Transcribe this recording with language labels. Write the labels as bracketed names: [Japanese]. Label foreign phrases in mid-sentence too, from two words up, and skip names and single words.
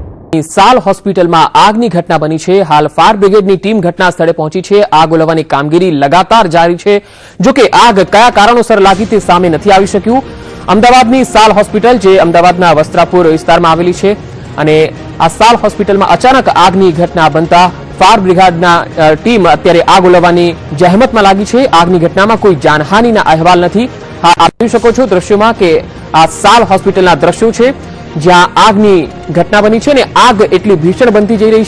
[Gujarati] साल હોસ્પિટલમાં આગની ઘટના બની છે। હાલ ફાયર બ્રિગેડની ટીમ ઘટના સ્થળે પહોંચી છે। આગ ઓલવવાની કામગીરી લગાતાર જારી છે। જો કે આગ કયા કારણોસર લાગી તે સામે નથી આવી શક્યું। અમદાવાદની સાલ હોસ્પિટલ જે અમદાવાદના વસ્ત્રાપુર વિસ્તારમાં આવેલી છે અને આ સાલ હોસ્પિટલમાં અચાનક આગની ઘટના બનતા ફાયર બ્રિગેડના ટીમ અત્યારે આગ ઓલવવાની જહેમતમાં લાગી છે। આગની ઘટનામાં કોઈ જાનહાનિના અહેવાલ નથી। હા, આપ જોઈ શકો છો દ્રશ્યોમાં કે આ સાલ હોસ્પિટલના દ્રશ્યો છે જ્યાં આગની ઘટના બની છે અને આગ એટલી ભીષણ બનતી જઈ રહી છે।